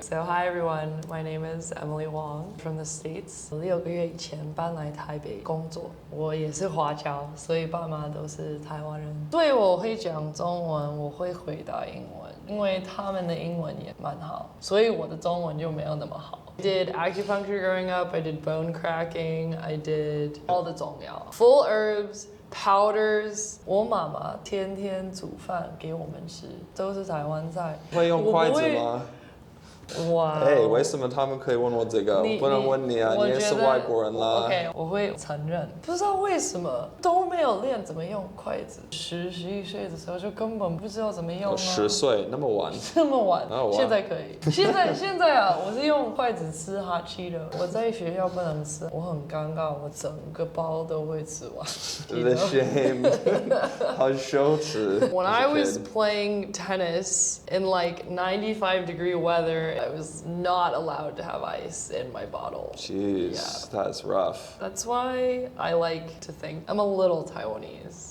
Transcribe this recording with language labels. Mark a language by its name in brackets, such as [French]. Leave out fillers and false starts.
[English] So hi everyone, my name is Emily Wong from the States. [Chinese] 6个月以前搬来台北工作，我也是华侨，所以爸妈都是台湾人。对，我会讲中文，我会回答英文，因为他们的英文也蛮好，所以我的中文就没有那么好。 [English] I did acupuncture growing up, I did bone cracking, I did all the 中药 full herbs.Powders， [Chinese] 我妈妈天天煮饭给我们吃，都是台湾菜。会用筷子吗？哇！为什么他们可以问我这个？不能问你啊，你也是外国人啦。 OK， 我会承认，不知道为什么都没有练怎么用筷子。 10、11岁的时候就根本不知道怎么用啊。 10岁那么晚？这么晚？现在可以。现在啊，我是用筷子吃哈气的。我在学校不能吃，我很尴尬，我整个包都会吃完。 [English] The shame， [Chinese] 好羞耻。 [English] When I was playing tennis in like 95-degree weather, I was not allowed to have ice in my bottle. Jeez, yeah. That's rough. That's why I like to think I'm a little Taiwanese.